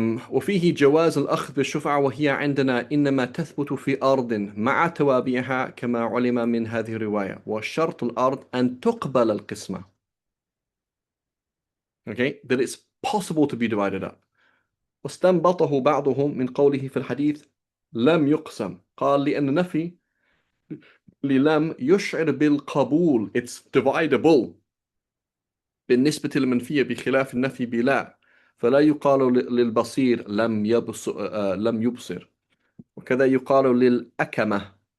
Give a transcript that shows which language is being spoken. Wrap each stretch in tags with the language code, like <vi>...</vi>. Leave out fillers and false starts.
<ar>وفيه جواز الأخذ بالشفعة وهي عندنا إنما تثبت في أرض مع توابعها كما علم من هذه الرواية وشرط الأرض أن تقبل القسمة.</ar> <en>Okay, that it's possible to be divided up.</en> <ar>واستنبطه بعضهم من قوله في الحديث لم يقسم، قال لأن نفي للم يشعر بالقبول,</ar> <en>it's dividable</en> <ar>بالنسبة للمنفية بخلاف النفي بلا، فلا يقال للبصير لم يبصر، وكذا يقال للأكمة</ar>